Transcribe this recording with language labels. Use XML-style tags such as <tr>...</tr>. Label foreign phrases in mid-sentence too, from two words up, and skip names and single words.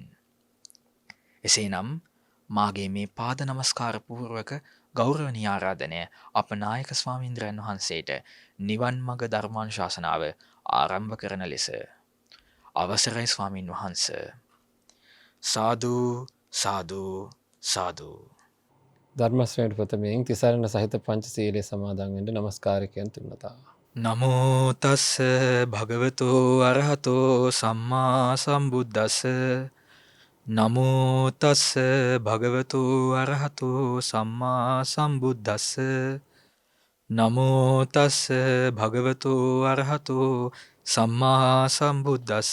<si>එසේනම් මාගේ මේ පාද නමස්කාර පූර්වක ගෞරවනීය ආරාධනය අප නායක ස්වාමීන්ද්‍රයන් වහන්සේට නිවන් මඟ ධර්මානුශාසනාව ආරම්භ කරන ලෙස අවසරයි ස්වාමින් වහන්සේ. සාදු සාදු සාදු. ධර්මශ්‍රේණි ප්‍රථමයෙන් තිසරණ සහිත පංචශීලයේ සමාදන් වෙන්න නමස්කාරකයන් තුන්වතා.</si> <pi>නමෝ තස්ස භගවතු අරහතෝ සම්මා සම්බුද්දස්ස. නමෝ තස්ස භගවතු අරහතෝ සම්මා සම්බුද්දස්ස. නමෝ තස්ස භගවතු අරහතෝ සම්මා සම්බුද්දස්ස.</pi>